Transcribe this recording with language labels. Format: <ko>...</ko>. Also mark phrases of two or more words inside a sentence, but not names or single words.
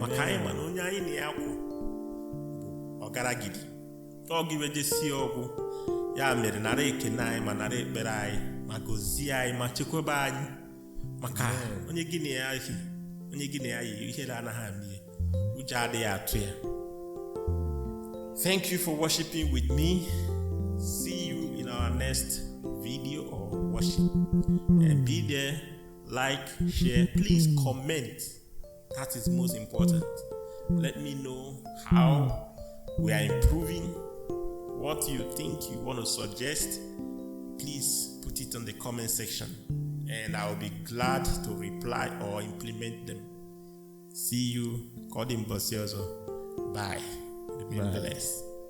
<ig>maka anyị ma na onye anyị na ya kwụ bụ ọgaragidi. Ọ gị wee jesie ọgwụ, ya mere nara ekene anyị, ma nara ekpere anyị, ma gọzie anyị, ma chekwaba anyị. Maka Amen. onye gị na ya yi, onye gị na ya yi, ihere anaghị ama ya. Ụjọ adịghị atụ ya.</ig> <en>Thank you for worshiping with me. See you in our next video or worship. And be there, like, share, please comment. That is most important. Let me know how we are improving. What you think you want to suggest, please put it on the comment section, and I'll be glad to reply or implement them. See you.</en> <ig>Ka ọ dị mbọsị ọzọ.</ig> <en>Bye. Remain Bye. blessed.</en>